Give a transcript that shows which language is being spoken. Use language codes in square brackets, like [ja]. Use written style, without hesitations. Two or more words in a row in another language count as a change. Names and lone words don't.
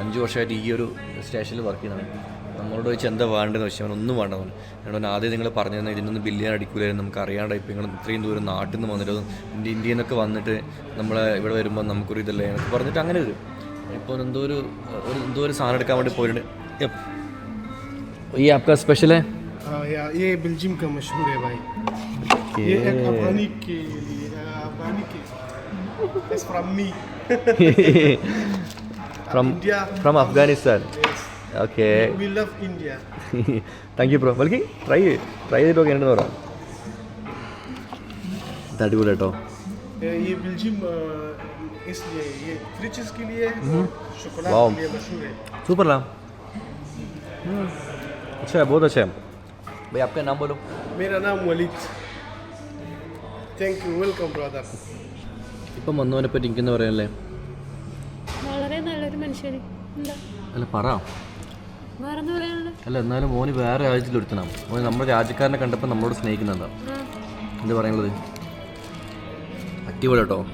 [ml] 5 വർഷമായിട്ട് ഈ ഒരു സ്റ്റേഷനിൽ വർക്ക് ചെയ്യുന്നതാണ്. നമ്മളോട് ചോദിച്ച് എന്താ വേണ്ടതെന്ന് വെച്ചാൽ അവൻ ഒന്നും വേണ്ട. അവൻ ആദ്യം നിങ്ങൾ പറഞ്ഞു തന്നെ ഇതിനൊന്നും ബില്ലിയാൻ അടിക്കൂലായിരുന്നു. നമുക്ക് അറിയാണ്ട് ഇപ്പോൾ നിങ്ങൾ ഇത്രയും ദൂരം നാട്ടിൽ നിന്ന് വന്നിട്ട് ഇന്ത്യയിൽ നിന്നൊക്കെ വന്നിട്ട് നമ്മൾ ഇവിടെ വരുമ്പോൾ നമുക്കൊരു ഇതല്ലേ എന്നൊക്കെ പറഞ്ഞിട്ട് അങ്ങനെ വരും. ഇപ്പോൾ എന്തോ ഒരു സാധനം എടുക്കാൻ വേണ്ടി പോയിട്ടുണ്ട്. [hi] ये आपका स्पेशल है? हाँ यार, ये बेल्जियम का मशहूर है भाई. ये एक अफगानी के लिए अफगानी के [en] it's from me. from India. From Afghanistan. Yes. Okay. We love India. Thank you bro. [ml] बल्कि try ചെയ്തിട്ട് നോക്കി എന്താ പറയാം. അടിപൊളി കേട്ടോ. [hi] ये बेल्जियम इसलिए ये फ्रिचेस के लिए शोकोलाट [en] Wow. [hi] के लिए मशहूर है. सूपर ला. अच्छा है, बहुत अच्छा है भाई. आपका नाम बोलो. मेरा नाम वलीद. [en] Thank you. Welcome brother. [ml] ഇപ്പം വന്നവനെ പറ്റി എനിക്കെന്താ പറയാനല്ലേ. വളരെ നല്ലൊരു മനുഷ്യന്. എന്താ അല്ല പറ. വേറെന്താ പറയാനുള്ളത്? അല്ല എന്നാലും മോന് വേറെ രാജ്യത്തിലൊരുത്തണം. മോന് നമ്മുടെ രാജ്യക്കാരനെ കണ്ടപ്പോൾ നമ്മളോട് സ്നേഹിക്കുന്നുണ്ടാവും. എന്താ പറയാനുള്ളത്? അടിപൊളി കേട്ടോ.